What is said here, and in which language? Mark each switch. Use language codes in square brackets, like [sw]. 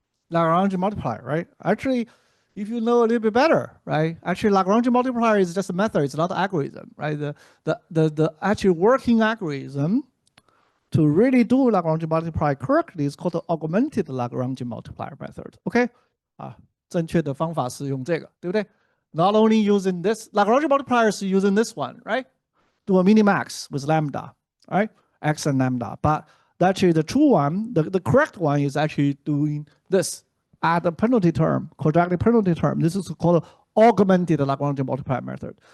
[en] Lagrange multiplier, right? Actually, if you know a little bit better, right? Actually, Lagrange multiplier is just a method. It's not an algorithm, right? The actual working algorithm to really do Lagrange multiplier correctly is called the augmented Lagrange multiplier method. Okay? [zh] 正确的方法是用这个，对不对? [en] Not only using this, Lagrange multiplier is using this one, right? Do a minimax with lambda, right? X and lambda. But actually, the true one, the correct one is actually doing this. Add a penalty term, quadratic penalty term. This is called augmented Lagrange multiplier method.